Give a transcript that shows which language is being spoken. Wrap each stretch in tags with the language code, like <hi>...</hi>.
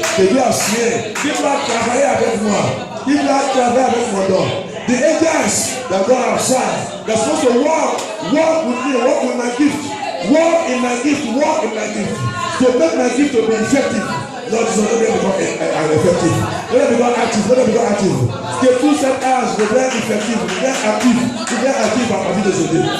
<fr>Que Dieu a signé, qui doit travailler avec moi, qui doit travailler avec mon don.</fr> <en>The angels that go outside, they're supposed to walk with me, walk with my gift, walk in my gift, to make my gift to be effective. Lord, let them become effective. Let them become active.</en> <fr>Que tout cet âge devienne effectif, devienne actif à partir de ce jour.</fr>